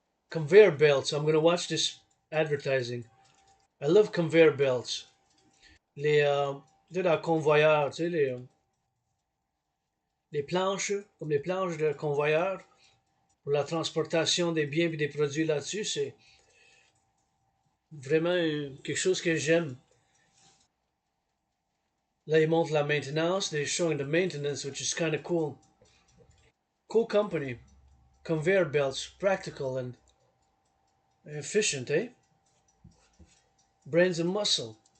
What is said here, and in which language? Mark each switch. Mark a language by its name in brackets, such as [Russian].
[English] Conveyor belts. I'm gonna watch this advertising. I love conveyor belts. [French] Les convoyeurs, tu sais, les planches, comme les planches de convoyeur, pour la transportation des biens et des produits là-dessus, c'est vraiment quelque chose que j'aime. Là, ils montrent la maintenance. [English] They're showing the maintenance, which is kind of cool. Cool company. Conveyor belts, practical and efficient, eh? Brains and muscle.